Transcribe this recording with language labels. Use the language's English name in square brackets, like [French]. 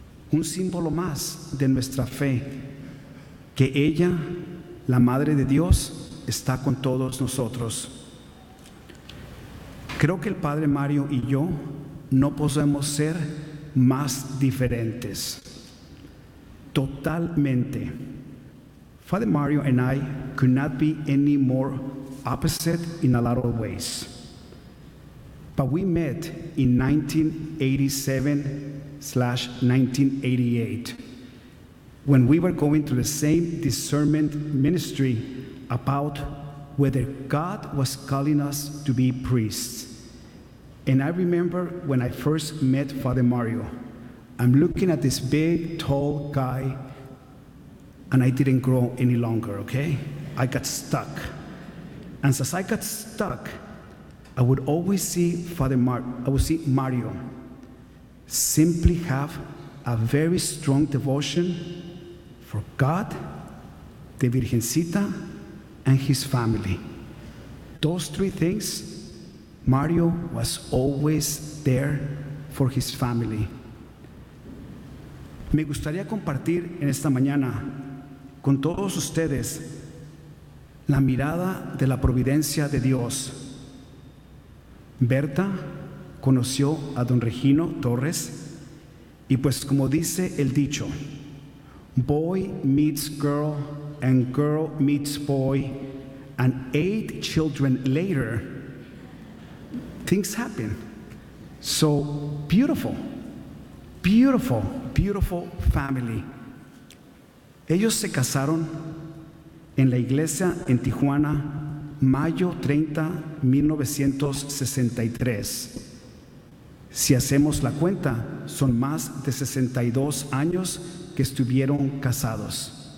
[Spanish] Un símbolo más de nuestra fe, que ella, la Madre de Dios, está con todos nosotros. Creo que el padre Mario y yo no podemos ser más diferentes. Totalmente. [English] Father Mario and I could not be any more opposite in a lot of ways. But we met in 1987/1988 when we were going through the same discernment ministry about whether God was calling us to be priests. And I remember when I first met Father Mario, I'm looking at this big, tall guy, and I didn't grow any longer, okay? I got stuck. And since I got stuck, I would always see Mario simply have a very strong devotion for God, the Virgencita, and his family. Those three things, Mario was always there for his family. [Spanish] Me gustaría compartir en esta mañana con todos ustedes la mirada de la providencia de Dios. Berta conoció a don Regino Torres y pues como dice el dicho, [English] boy meets girl and girl meets boy, and 8 children later, things happen. So beautiful, beautiful, beautiful family. [Spanish] Ellos se casaron en la iglesia en Tijuana, mayo 30, 1963. Si hacemos la cuenta, son más de 62 años que estuvieron casados.